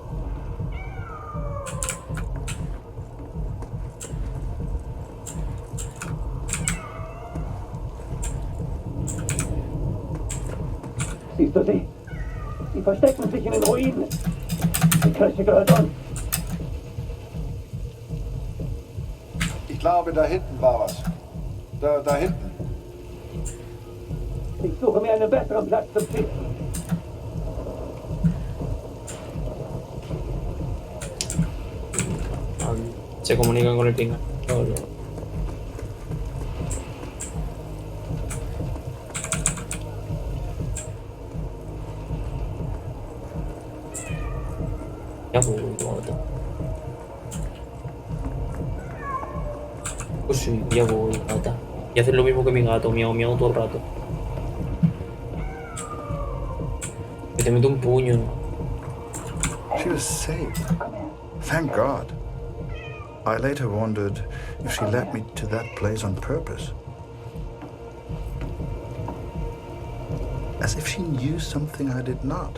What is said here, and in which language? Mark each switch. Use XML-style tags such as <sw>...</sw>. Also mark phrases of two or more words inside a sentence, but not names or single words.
<de>Siehst du sie? Sie verstecken sich in den Ruinen. Die Kirche gehört uns. Ich glaube, da hinten war was. Da hinten. Ich suche mir einen besseren Platz zum Schießen.</de> <es>Se comunican con el pinga. Ya voy, guarda. Pues sí, ya voy, gata. Y haces lo mismo que mi gato, miau, miau todo el rato. Que te meto un puño.</es> <en>She was safe. Thank God. I later wondered if she led me to that place on purpose. As if she knew something I did not.</en>